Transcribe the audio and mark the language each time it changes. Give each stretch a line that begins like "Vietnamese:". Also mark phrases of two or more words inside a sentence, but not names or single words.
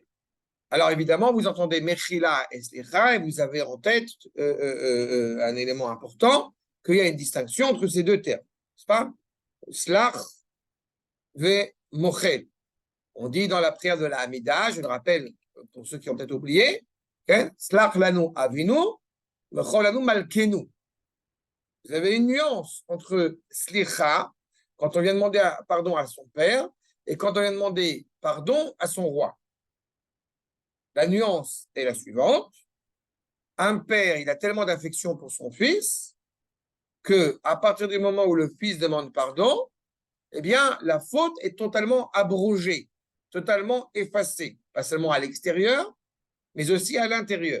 French: Alors évidemment, vous entendez Mechila et Slicha et vous avez en tête un élément important, qu'il y a une distinction entre ces deux termes, n'est-ce pas?
Hebrew: סלח ומוחל.
French: On dit dans la prière de la Hamida, je le rappelle pour ceux qui ont peut-être oublié,
Hebrew: סלח לנו אבינו מחול לנו מלכנו.
French: Vous avez une nuance entre Slicha, quand on vient demander pardon à son père, et quand on vient demander pardon à son roi. La nuance est la suivante. Un père, il a tellement d'affection pour son fils qu'à partir du moment où le fils demande pardon, eh bien, la faute est totalement abrogée, totalement effacée, pas seulement à l'extérieur, mais aussi à l'intérieur.